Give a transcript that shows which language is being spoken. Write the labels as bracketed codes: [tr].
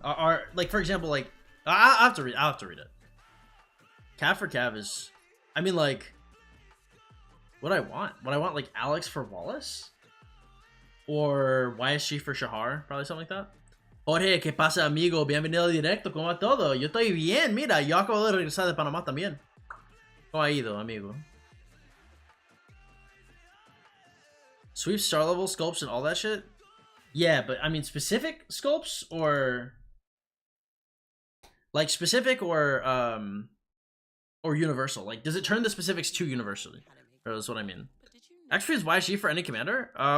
[en] Are like, for example, like I'll have to read it. Cav for Cav is, I mean, like, what I want? What I want, like Alex for Wallace? Or YSG for Shahar? Probably something like that. [es] Jorge, ¿qué pasa, amigo? Bienvenido directo. ¿Cómo va todo? Yo estoy bien. Mira, yo acabo de regresar de Panamá también. ¿Cómo ha ido, amigo? [en] Sweep star level sculpts and all that shit? Yeah, but I mean specific sculpts, or like specific or universal? Like, does it turn the specifics to universally? Or that's what I mean. Actually, is YSG for any commander?